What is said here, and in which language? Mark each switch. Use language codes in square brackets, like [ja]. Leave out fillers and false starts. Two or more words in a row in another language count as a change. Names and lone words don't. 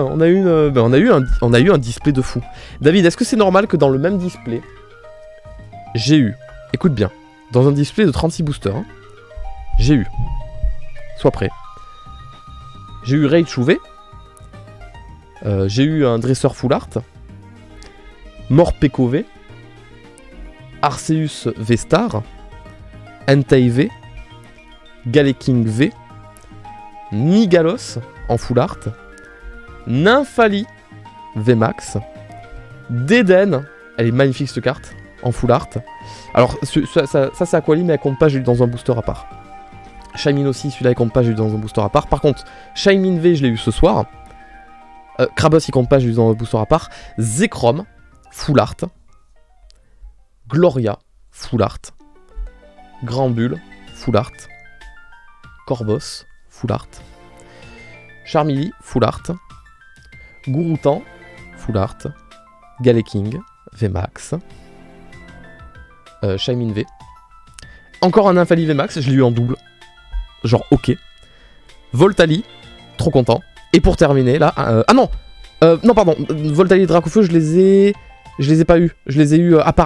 [fr] On a eu un display de fou. David, est-ce que c'est normal que dans le même display, j'ai eu, écoute bien, dans un display de 36 boosters, hein, j'ai eu, sois prêt, j'ai eu Raid Chouvet, j'ai eu un dresseur [en] full art, [fr] Morpeko V, Arceus V-Star, Entei V, Galeking V, Nigalos en [en] full art, [fr] Nymphali VMAX, Deden, elle est magnifique cette carte, en [en] full art. [fr] Alors ça c'est Aquali, mais elle compte pas, j'ai eu dans un booster à part. Shaymin aussi, celui-là il compte pas, j'ai eu dans un booster à part. Par contre, Shaymin V je l'ai eu ce soir. Krabos il compte pas, j'ai eu dans un booster à part. [en] Zekrom, full art. Gloria, full art. Grand Bull, full art. Corvos, full art. Charmilly, full art. Gouroutan, full art. [fr] Galeking, VMAX. Shaymin V. Encore un Nymphali VMAX, je l'ai eu en double. Genre ok. Voltali, trop content. Et pour terminer là, ah non, non pardon, Voltali et Dracofeu je les ai pas eu. Je les ai eu à part.